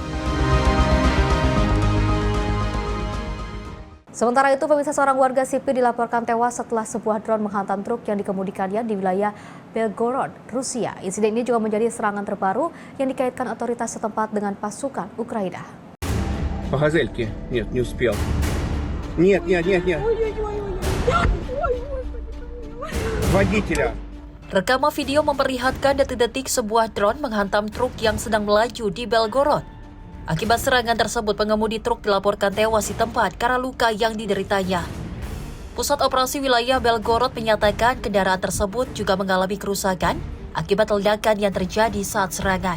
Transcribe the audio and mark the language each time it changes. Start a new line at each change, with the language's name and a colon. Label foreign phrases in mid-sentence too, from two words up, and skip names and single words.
Indonesian: Sementara itu, pemirsa, seorang warga sipil dilaporkan tewas setelah sebuah drone menghantam truk yang dikemudikannya di wilayah Belgorod, Rusia. Insiden ini juga menjadi serangan terbaru yang dikaitkan otoritas setempat dengan pasukan Ukraina.
Russian: По газельке. Нет, не успел. Нет. Водителя.
Indonesian: Rekaman video memperlihatkan detik-detik sebuah drone menghantam truk yang sedang melaju di Belgorod. Akibat serangan tersebut, pengemudi truk dilaporkan tewas di tempat karena luka yang dideritanya. Pusat Operasi Wilayah Belgorod menyatakan kendaraan tersebut juga mengalami kerusakan akibat ledakan yang terjadi saat serangan.